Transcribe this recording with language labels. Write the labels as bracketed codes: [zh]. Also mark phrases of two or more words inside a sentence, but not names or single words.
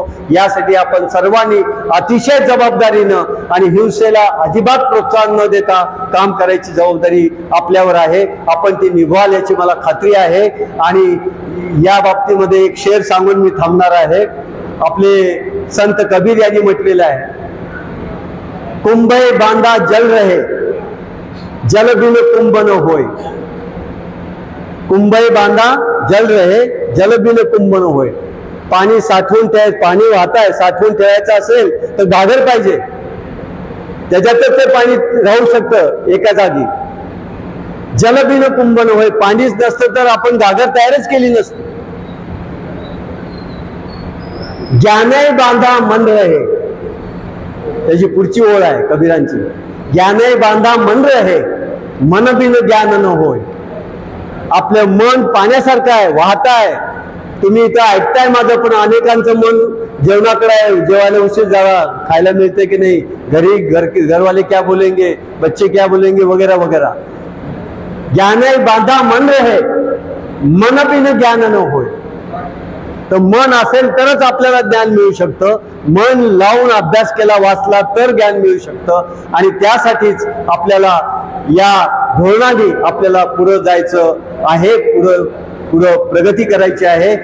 [mr] यासाठी आपण सर्वांनी अतिशय जबाबदारीनं आणि हिंसेला अजिबात प्रोत्साहन न देता काम करायची जबाबदारी आपल्यावर आहे. आपण ती निभवाल याची मला खात्री आहे. आणि या बाबतीमध्ये एक शेर सांगून मी थांबणार आहे. आपले संत कबीर यांनी म्हटलेलं आहे, [hi] कुंभे बांधा जल रहे, जल बिन कुंभ न होय. कुंभे बांधा जल रहे, जल बिन कुंभ न होय. [mr] पाणी साठवून पाणी वाहत आहे, साठवून ठेवायचं असेल तर घागर पाहिजे, त्याच्यातच ते पाणी राहू शकतं एका जागी. [hi] जल बिन कुंभ न होय, [mr] पाणीच नसतं तर आपण घागर तयारच केली नसती. [hi] ज्ञाने बांधा मन रहे, [mr] त्याची पुढची ओळ आहे कबीरांची. [hi] ज्ञाने बांधा मन रहे, मन बिन ज्ञान न होय. [mr] आपलं मन पाण्यासारखं आहे, वाहत आहे. तुम्ही इथं ऐकताय माझं, पण अनेकांचं मन जेवणाकडे आहे. जेवायला उशीर जावा, खायला मिळते की नाही, [hi] घरवाले क्या बोलेंगे, बच्चे क्या बोलेंगे, वगैरह वगैरह. ज्ञाने बांधा मन रहे, मन बिन ज्ञान न होय. [mr] तर मन असेल तरच आपल्याला ज्ञान मिळू शकतं, मन लावून अभ्यास केला वाचला तर ज्ञान मिळू शकतं. आणि त्यासाठीच आपल्याला या धोरणाने आपल्याला पुढे जायचं आहे, पुढं प्रगती करायची आहे.